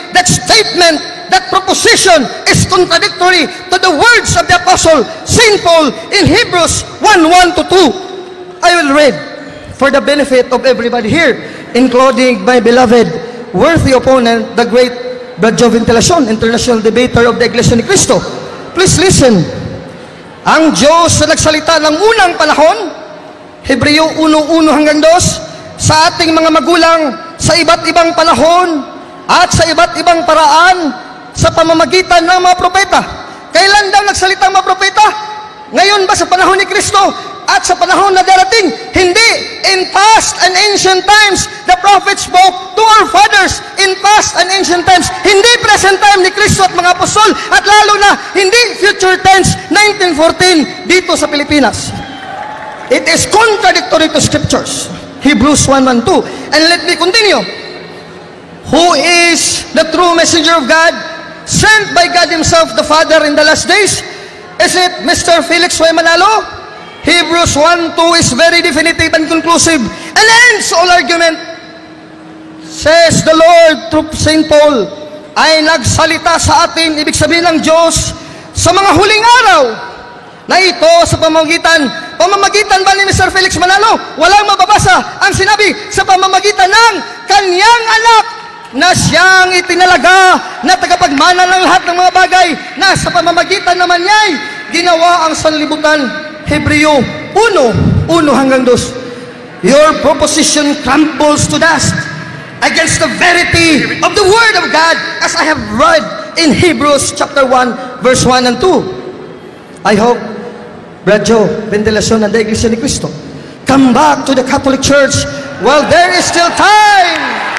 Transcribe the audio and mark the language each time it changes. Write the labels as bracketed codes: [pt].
[en] That statement, that proposition is contradictory to the words of the Apostle St. Paul in Hebrews 1:1-2. I will read for the benefit of everybody here, including my beloved worthy opponent, the great Brad Joe Ventilacion, international debater of the Iglesia ni Cristo. Please listen. [tl] Ang Diyos na nagsalita ng unang panahon, Hebreo 1:1-2, sa ating mga magulang sa iba't ibang panahon at sa iba't ibang paraan sa pamamagitan ng mga propeta. Kailan daw nagsalita ang mga propeta? Ngayon ba sa panahon ni Kristo? At sa panahon na darating? Hindi. [en] In past and ancient times, the prophets spoke to our fathers in past and ancient times. [tl] Hindi present time ni Kristo at mga apostol, at lalo na hindi future tense 1914 dito sa Pilipinas. [en] It is contradictory to scriptures. Hebrews 1:1-2. And let me continue. Who is the true messenger of God, sent by God Himself, the Father, in the last days? Is it Mr. Felix Y. Manalo? Hebrews 1:2 is very definitive and conclusive and ends all argument. Says the Lord through St. [tl] Paul, ay nagsalita sa atin, ibig sabihin ng Diyos, sa mga huling araw, na ito sa pamamagitan ba ni Mr. Felix Manalo? Walang mababasa. Ang sinabi, sa pamamagitan ng kanyang anak, na siyang itinalaga na tagapagmana ng lahat ng mga bagay, na sa pamamagitan naman niya'y ginawa ang sanlibutan. Hebreo 1:1-2. [en] Your proposition crumbles to dust against the verity of the Word of God, as I have read in Hebrews chapter 1:1 and 2. I hope, Brad Joe Ventilacion and the Iglesia ni Cristo, come back to the Catholic Church while there is still time.